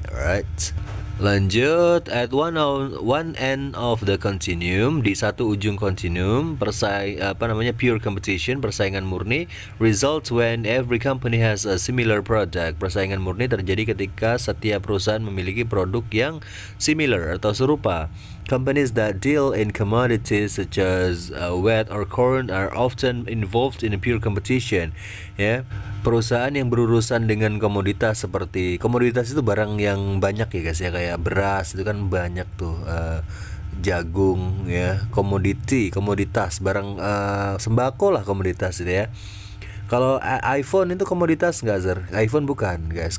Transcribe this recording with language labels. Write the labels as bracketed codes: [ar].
[en] Alright. Lanjut, at one end of the continuum, [id] di satu ujung continuum, [en] pure competition, [id] persaingan murni, [en] results when every company has a similar product. [id] Persaingan murni terjadi ketika setiap perusahaan memiliki produk yang similar atau serupa. [en] Companies that deal in commodities such as wheat or corn are often involved in a pure competition. [id] Ya, perusahaan yang berurusan dengan komoditas, seperti komoditas itu barang yang banyak ya guys ya, kayak beras itu kan banyak tuh, jagung ya, komoditas barang sembako lah, komoditas itu ya. Kalau iPhone itu komoditas nggak, Zer? iPhone bukan guys.